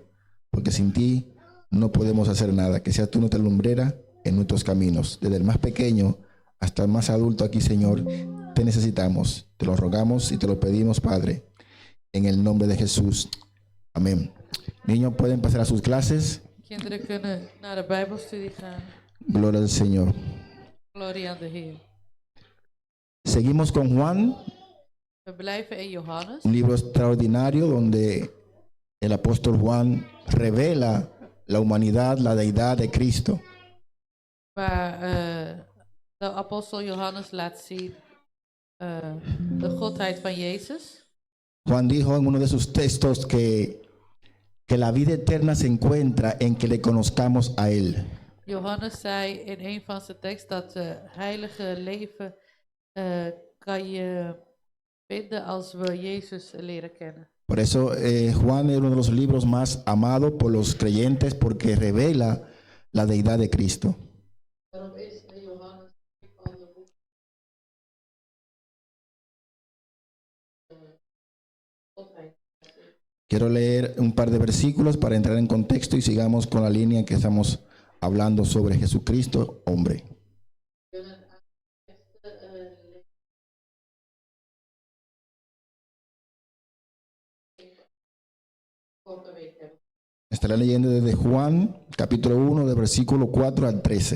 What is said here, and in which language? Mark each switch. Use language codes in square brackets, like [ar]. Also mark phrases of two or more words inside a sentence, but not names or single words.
[es] Porque sin ti no podemos hacer nada. Que seas tú nuestra lumbrera en nuestros caminos. Desde el más pequeño hasta el más adulto aquí, Señor, te necesitamos. Te lo rogamos y te lo pedimos, Padre, en el nombre de Jesús. Amén. Niños pueden pasar a sus clases. [nl] Kinderen kunnen naar de Bijbelstudie gaan. [es] Gloria al Señor. [nl] Glorie aan de Heer. [es] Seguimos con Juan, [nl] We blijven in Johannes, [es] un libro extraordinario donde el apóstol Juan revela la humanidad, la deidad de Cristo. [nl] waar de apostel Johannes laat zien de godheid van Jezus. [es] Juan dijo en uno de sus textos que la vida eterna se encuentra en que le conozcamos a Él. [nl] Johannes zei in een van zijn teksten dat heilige leven kan je vinden als we Jezus leren kennen. [es] Por eso Juan es uno de los libros más amados por los creyentes porque revela la deidad de Cristo. [nl] Daarom is Johannes een van de boeken. Godheid. [es] Quiero leer un par de versículos para entrar en contexto y sigamos con la línea que estamos hablando sobre Jesucristo, hombre. Estaré leyendo desde Juan, capítulo 1, de versículo 4 al 13.